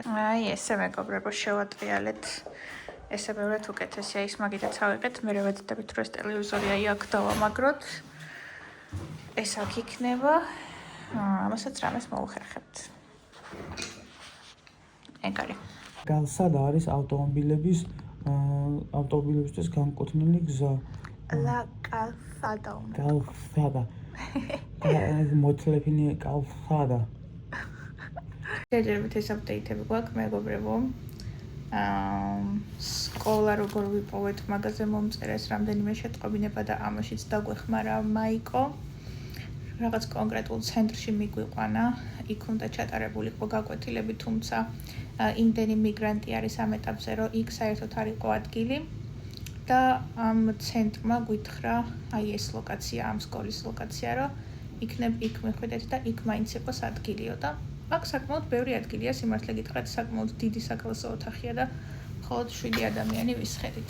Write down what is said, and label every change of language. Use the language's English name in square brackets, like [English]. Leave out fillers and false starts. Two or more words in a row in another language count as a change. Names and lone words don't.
[Georgian] აი ესე მეგობრებო შევატრიალეთ. ესე ბევრად უკეთესია ის მაგითაც ავიღეთ, მე ვეცდებით რომ ეს ტელევიზორი აი აქ დავამაგროთ. ეს აქ იქნება. ამასაც რამეს მოუხერხებთ. ეგ არის. გალსად არის ავტომობილებისთვის განკუთვნილი გზა. [Spanish] La calzada. Calzada. [Georgian] მოწლეფინი calzada. ჯერჯერობით ეს აპდეიტები გვაქვს მეგობრებო. სკოლა როგორ ვიპოვეთ, მაგაზე მომწერეს რამდენიმე შეტყობინება და ამაშიც დაგვეხმარა მაიკო. რაღაც კონკრეტულ ცენტრში მიგვიყვანა, იქ უნდა ჩატარებული იყო გაკვეთილები, თუმცა იმდენი მიგრანტი არის ამ ეტაპზე, რომ იქ საერთოდ არ იყო ადგილი და ამ ცენტრმა გვითხრა, აი ეს ლოკაცია, ამ სკოლის ლოკაცია, რომ იქნებ იქ მიხვიდეთ და იქ მაინც იყოს ადგილიო და აქ საკმაოდ ბევრი ადგილია, სიმართლე გითხრათ, საკმაოდ დიდი საკლასო ოთახია და მხოლოდ 7 ადამიანი ვისხედით.